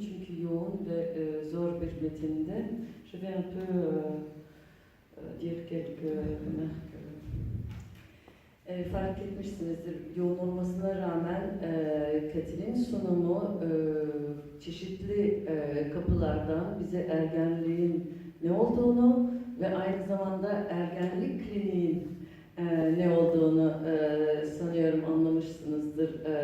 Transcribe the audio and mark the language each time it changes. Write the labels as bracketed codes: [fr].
[tr] Çünkü yoğun ve zor bir metinde. [fr] Je vais un peu dire quelques remarques. [tr] Fark etmişsinizdir, yoğun olmasına rağmen Katil'in sunumu çeşitli kapılardan bize ergenliğin ne olduğunu ve aynı zamanda ergenlik kliniğin ne olduğunu sanıyorum anlamışsınızdır.